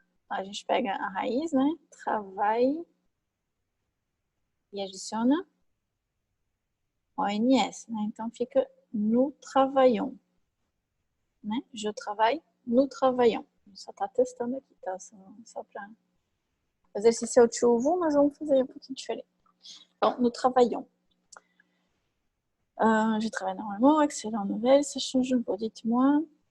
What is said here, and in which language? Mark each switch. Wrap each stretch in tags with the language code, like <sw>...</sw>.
<pt>A gente pega a raiz, né? Travaille. E adiciona ONS, né? Então fica</pt> <fr>nous travaillons.</fr> <pt>Né?</pt> <fr>Je travaille, nous travaillons.</fr> <pt>Só tá testando aqui, tá? Só para... O exercício é o tu vous, mas vamos fazer um pouquinho diferente.</pt> <fr>Então, nous travaillons. Je travaille normalement, excellent nouvelle, ça change un peu, dites-moi.</fr>